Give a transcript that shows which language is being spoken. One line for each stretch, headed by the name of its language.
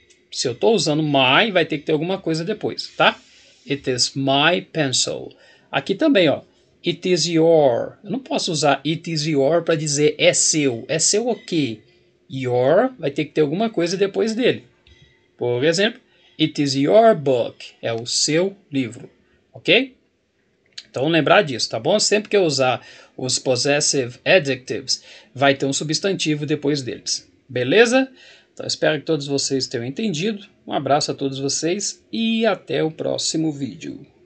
Portuguese: Se eu estou usando my, vai ter que ter alguma coisa depois, tá?
English: It is my pencil.
Portuguese: Aqui também, ó.
English: It is your.
Portuguese: Eu não posso usar it is your para dizer é seu. É seu o quê? Your vai ter que ter alguma coisa depois dele. Por exemplo,
English: it is your book.
Portuguese: É o seu livro. Ok? Então lembrar disso, tá bom? Sempre que eu usar os possessive adjectives, vai ter um substantivo depois deles. Beleza? Então espero que todos vocês tenham entendido. Um abraço a todos vocês e até o próximo vídeo.